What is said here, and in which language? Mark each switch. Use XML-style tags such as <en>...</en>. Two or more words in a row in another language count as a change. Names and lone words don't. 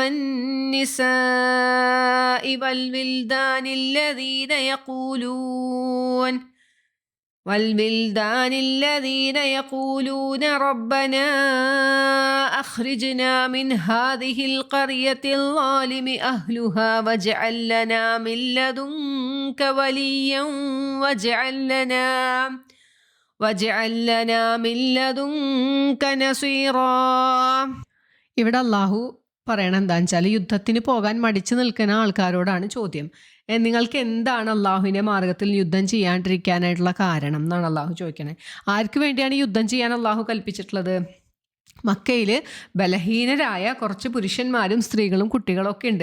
<ar>والنساء والولدان الذين يقولون ربنا أخرجنا من هذه القرية الظالم أهلها واجعل لنا من لدنك وليا واجعل لنا من لدنك نصيرا.</ar> <ml>ഇവിടെ അള്ളാഹു പറയണം എന്താണെന്ന് വെച്ചാൽ, യുദ്ധത്തിന് പോകാൻ മടിച്ചു നിൽക്കുന്ന ആൾക്കാരോടാണ് ചോദ്യം. നിങ്ങൾക്ക് എന്താണ് അള്ളാഹുവിൻ്റെ മാർഗത്തിൽ യുദ്ധം ചെയ്യാണ്ടിരിക്കാനായിട്ടുള്ള കാരണം എന്നാണ് അള്ളാഹു ചോദിക്കണേ. ആർക്ക് വേണ്ടിയാണ് യുദ്ധം ചെയ്യാൻ അള്ളാഹു കൽപ്പിച്ചിട്ടുള്ളത്? മക്കയിൽ ബലഹീനരായ കുറച്ച് പുരുഷന്മാരും സ്ത്രീകളും കുട്ടികളൊക്കെ ഉണ്ട്.</ml>